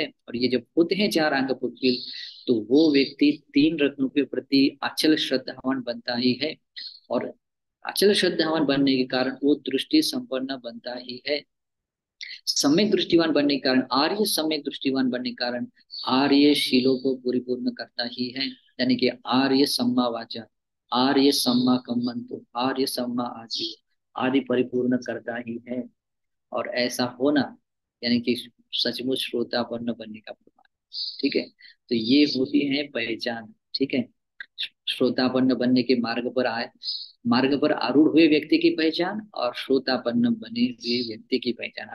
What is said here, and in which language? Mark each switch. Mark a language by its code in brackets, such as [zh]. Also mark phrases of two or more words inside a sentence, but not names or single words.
[hi] और ये जब होते हैं चार अंग पुष्पिल, तो वो व्यक्ति तीन रत्नों के प्रति अचल श्रद्धावान बनता ही है। और अचल श्रद्धावान बनने के कारण वो दृष्टि संपन्न बनता ही है। सम्यक दृष्टिवान बनने के कारण, आर्य सम्यक दृष्टिवान बनने के कारण आर्य शीलों को परिपूर्ण करता ही है। यानी कि आर्य [pi] सम्मा वाचा, [hi] आर्य [pi] सम्मा कम्मंतो, [hi] आर्य [pi] सम्मा आजीव [hi] आदि परिपूर्ण करता ही है। और ऐसा होना यानी कि सचमुच श्रोतापन्न बनने का प्रमाण। ठीक है, तो ये होती है पहचान। ठीक है, श्रोतापन्न बनने के मार्ग पर आरूढ़ हुए व्यक्ति की पहचान, और श्रोतापन्न बने हुए व्यक्ति की पहचान।